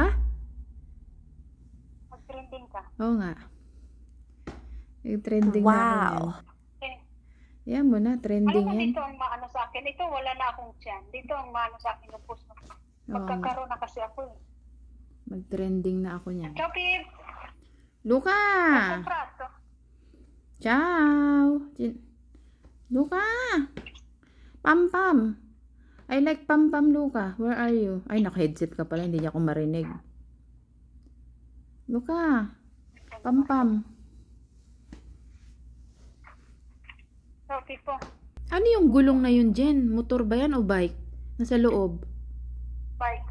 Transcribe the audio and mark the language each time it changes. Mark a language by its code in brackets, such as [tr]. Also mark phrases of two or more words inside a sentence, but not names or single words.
[tl] Mag-trending ka. Oo nga. Trending na ako yan. Yan mo na, trending Alam mo, yan. dito ang maano sa akin. Ito, wala na akong tiyan. Dito ang maano sa akin yung post mo. Magkakaroon na kasi ako eh. Mag-trending na ako niyan. [it] Ciao, Pip! Luca! Prato. Ciao! Luca! [en] Pam Pam! I like Pam Pam, Luca. Where are you? [tl] Ay, naka-headset ka pala. Hindi niya ako marinig. [it] Luca! Pam Pam! Ciao, Pipo. [tl] Ano yung gulong na yun, Jen? Motor ba yan o bike? Nasa loob. Bike.